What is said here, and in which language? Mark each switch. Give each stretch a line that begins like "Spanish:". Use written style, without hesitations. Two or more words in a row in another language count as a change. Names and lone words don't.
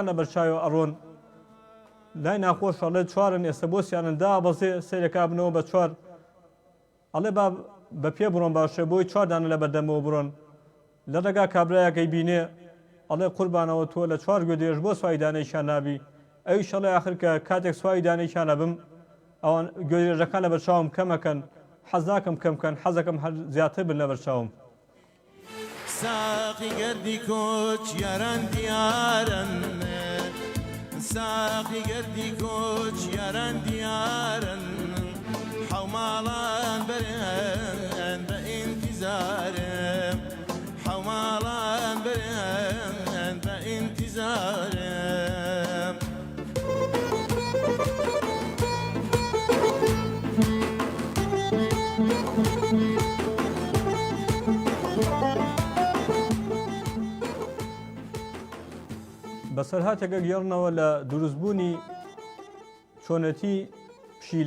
Central Kurdish: لە بەرچاوی ئەڕۆن لای ناخۆش ئەڵێ چوارن ئێستا بۆ سیانندا بەزێ سیرەکا بنەوە بە چوار ئەڵێ با بە پێ بڕۆن باشە بۆی چواردانە لە بەردەمەوە بڕۆن لە ڕێگا کابرایەکەی بینێ ئەڵێ قوربانەوە تۆ لە چوار گوێدرێژ بۆ سواری دانەیکیان نابی ئەوی شەڵێ آخر کە کاتێک سواری دانەیکیانە بم ئەوان گوێدرێژەکان لە بەرچاوم کەمەکەن حەز ناکەم کەمکەن حەزەکەم هەر زیاتر بن لە بەرچاوم
Southern Kurdish: ساقی گردی کوچ یاران دیارن ساقی گردی کوچ یاران دیارن حومالان برن به انتظارم حومالان برن به انتظارم
Central Kurdish: بەسەرهاتێکە گەڕنەوە لە دروستبوونی چۆنەتی پشیلە